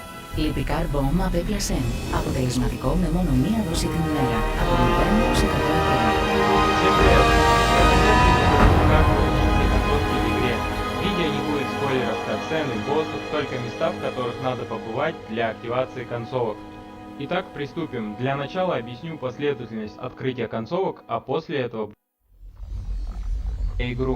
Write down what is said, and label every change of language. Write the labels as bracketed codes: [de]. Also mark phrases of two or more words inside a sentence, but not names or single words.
[el] Λυπικά μπομ απέκλασε. Αποτελεσματικό με μόνο μία δόση την ημέρα. Από 0 σε 100 ευρώ. [ru] Всем привет! Как научиться готовке в игре. В видео не будет спойлеров катсцен и боссов, только места, в которых надо побывать для активации концовок. Итак, приступим. Для начала объясню последовательность открытия концовок, а после этого игру.